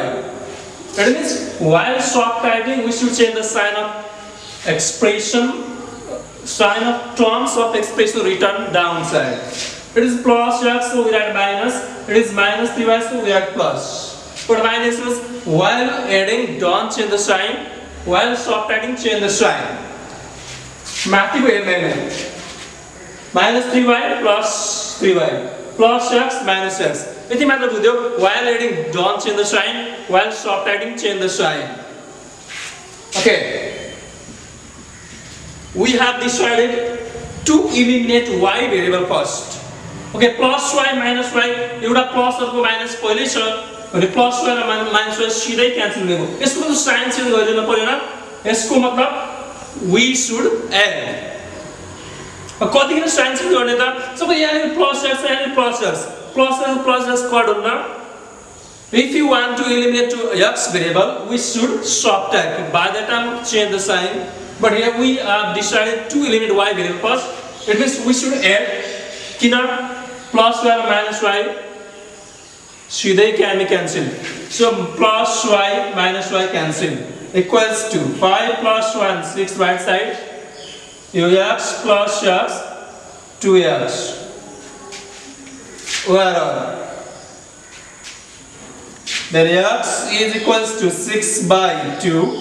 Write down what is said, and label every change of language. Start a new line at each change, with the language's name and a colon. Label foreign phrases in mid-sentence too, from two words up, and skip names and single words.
English: That means while subtracting, we should change the sign of terms of expression written downside. It is plus x, so we write minus. It is minus 3y, so we write plus. But my answer is while adding, don't change the sign. While subtracting, change the sign.
Nepali: माथि को हेर्ने
English: minus 3y plus 3y plus x minus x.
Nepali: यति मात्र बुझ्यो.
English: While adding, don't change the sign. While subtracting, change the sign. Okay. We have decided to eliminate y variable first. Okay, plus y minus y.
Nepali: एउटा प्लस अर्को माइनस पहिले छ भने
English: plus y
Nepali: र
English: minus y
Nepali: सिधै क्यान्सल हुने हो. यसको
English: sign change
Nepali: गरिदिनु पर्दैन. यसको मतलब
English: we should add.
Nepali: कतिखेर
English: sign change
Nepali: गर्ने त? सबै यहाँ
English: plus x
Nepali: यहाँ
English: plus x. plus x cut
Nepali: हुन्न.
English: If you want to eliminate to x variable, we should subtract. By the time change the sign. But here we have decided to eliminate y variable first. It means we should add. Kina plus y minus y. Sidai can be cancelled. So plus y minus y cancel. Equals to 5 plus 1, 6 right side. X plus x, 2x. Where are? Then x is equals to 6 by 2.